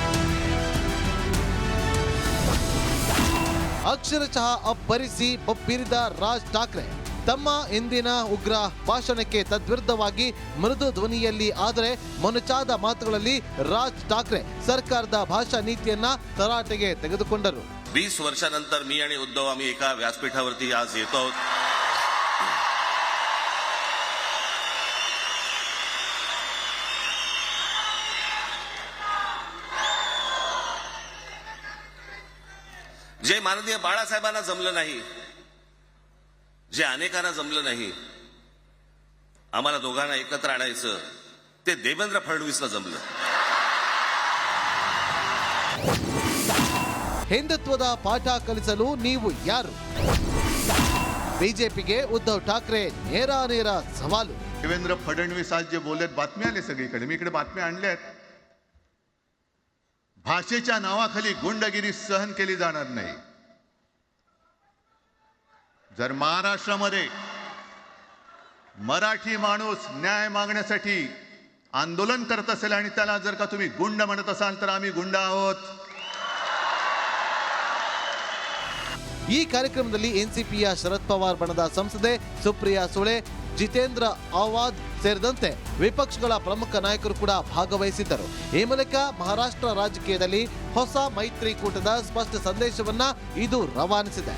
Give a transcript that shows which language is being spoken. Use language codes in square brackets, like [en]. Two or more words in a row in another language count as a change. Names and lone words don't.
[kn] ಅಕ್ಷರಶಃ ಅಬ್ಬರಿಸಿ ಬಬ್ಬಿರಿದ ರಾಜ್ ಠಾಕ್ರೆ ತಮ್ಮ ಇಂದಿನ ಉಗ್ರ ಭಾಷಣಕ್ಕೆ ತದ್ವಿರುದ್ಧವಾಗಿ ಮೃದು ಧ್ವನಿಯಲ್ಲಿ ಆದರೆ ಮೊನಚಾದ ಮಾತುಗಳಲ್ಲಿ ರಾಜ್ ಠಾಕ್ರೆ ಸರ್ಕಾರದ ಭಾಷಾ ನೀತಿಯನ್ನ ತರಾಟೆಗೆ ತೆಗೆದುಕೊಂಡರು. [mr] 20 वर्षानंतर मी आणि उद्धव आम्ही एका व्यासपीठावरती आज येतो आहोत. जे माननीय बाळासाहेबांना जमलं नाही, जे अनेकांना जमलं नाही, आम्हाला दोघांना एकत्र आणायचं ते देवेंद्र फडणवीसला जमलं. [kn] ಹಿಂದುತ್ವದ ಪಾಠ ಕಲಿಸಲು ನೀವು ಯಾರು? बीजेपीಗೆ उद्धव ठाकरे ನೇರ सवालू. [mr] देवेंद्र फडणवीस आज जे बोललेत, बातम्या आले सगळीकडे, मी इकडे बातम्या आणल्यात. भाषेच्या नावाखाली गुंडगिरी सहन केली जाणार नाही. जर महाराष्ट्रामध्ये मराठी माणूस न्याय मागण्यासाठी आंदोलन करत असेल आणि त्याला जर का तुम्ही गुंड म्हणत असाल तर आम्ही गुंड आहोत. [kn] ಈ ಕಾರ್ಯಕ್ರಮದಲ್ಲಿ ಎನ್ಸಿಪಿಯ ಶರದ್ ಪವಾರ್ ಬಣದ ಸಂಸದೆ ಸುಪ್ರಿಯಾ ಸುಳೆ, ಜಿತೇಂದ್ರ ಆವಾದ್ ಸೇರಿದಂತೆ ವಿಪಕ್ಷಗಳ ಪ್ರಮುಖ ನಾಯಕರು ಕೂಡ ಭಾಗವಹಿಸಿದ್ದರು. ಈ ಮೂಲಕ ಮಹಾರಾಷ್ಟ್ರ ರಾಜಕೀಯದಲ್ಲಿ ಹೊಸ ಮೈತ್ರಿಕೂಟದ ಸ್ಪಷ್ಟ ಸಂದೇಶವನ್ನ ಇದು ರವಾನಿಸಿದೆ.